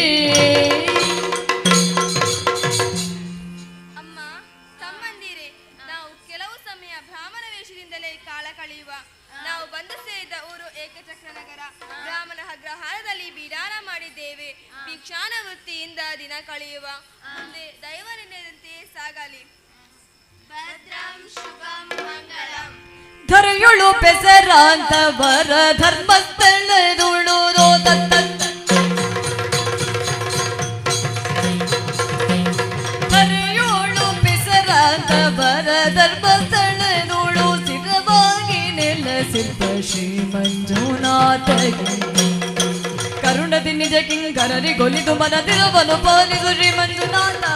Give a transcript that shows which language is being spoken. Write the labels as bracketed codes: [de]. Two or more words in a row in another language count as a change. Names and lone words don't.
[kn] ಅಮ್ಮ, ತಮ್ಮಂದಿರೇ, ನಾವು ಕೆಲವು ಸಮಯ ಬ್ರಾಹ್ಮಣ ವೇಷದಿಂದಲೇ ಕಾಲ ಕಳೆಯುವ. ನಾವು ಬಂದು ಸೇರಿದ ಊರು ಏಕಚಕ್ರ ನಗರ. ಬ್ರಾಹ್ಮಣ ಅಗ್ರಹಾರದಲ್ಲಿ ಬಿಡಾರ ಮಾಡಿದ್ದೇವೆ. ಭಿಕ್ಷಾನ ವೃತ್ತಿಯಿಂದ ದಿನ ಕಳೆಯುವ. ಮುಂದೆ ದೈವ ನಿರ್ಣಯದಂತೆಯೇ ಸಾಗಲಿ. [sa] ಭದ್ರಂ ಶುಭಂ ಮಂಗಳಂ. [kn] ಧರೆಯುಳು ಪೆಸರಾಂತ ವರ ಧರ್ಮಸ್ಥಳದುಳು ಧರೆಯುಳು ಪೆಸರಾಂತ ವರ ಧರ್ಮಸ್ಥಳ ಕರುಣದಿ ನಿಜ ಕಿಂಕರರಿ ಗೊಲಿದು ಮನದಿರವನು ಪಾಲಿಸು ಶ್ರೀ ಮಂಜುನಾಥ